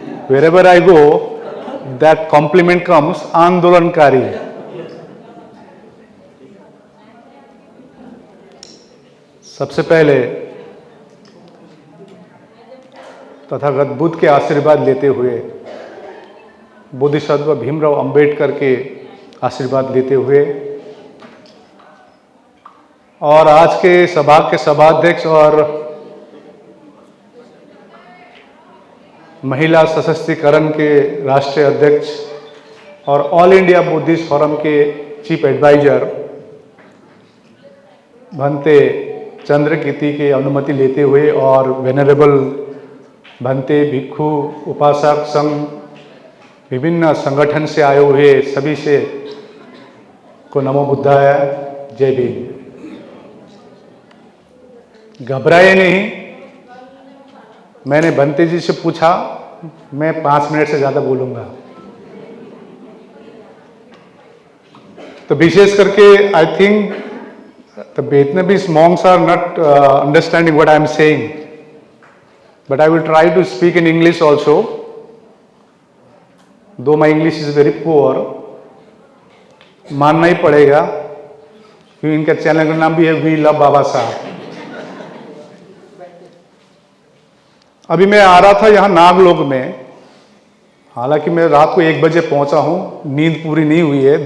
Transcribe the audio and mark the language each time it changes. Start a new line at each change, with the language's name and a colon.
English: Wherever I go, that compliment comes, आंदोलनकारी.
Hindi: सबसे पहले तथागत बुद्ध के आशीर्वाद लेते हुए, बोधिसत्व भीमराव अंबेडकर के आशीर्वाद लेते हुए और आज के सभा के सभाध्यक्ष और महिला सशक्तिकरण के राष्ट्रीय अध्यक्ष और ऑल इंडिया बुद्धिस्ट फोरम के चीफ एडवाइजर भंते चंद्रकीर्ति की अनुमति लेते हुए और वेनरेबल भंते भिक्षु उपासक संघ विभिन्न संगठन से आए हुए सभी से को नमो बुद्धाय, जय भीम. घबराए नहीं. मैंने भंते जी से पूछा, मैं 5 मिनट से ज्यादा बोलूंगा. तो विशेष करके
English: I think the Vietnamese monks are not understanding what I am saying, but I will try to speak in English also, though my English is very poor.
Hindi: मानना ही पड़ेगा क्योंकि इनका चैनल का नाम भी है वी लव बाबा साहब. अभी मैं आ रहा था यहाँ नागलोक में, हालांकि मैं रात को 1 बजे पहुंचा हूं, नींद पूरी नहीं हुई है.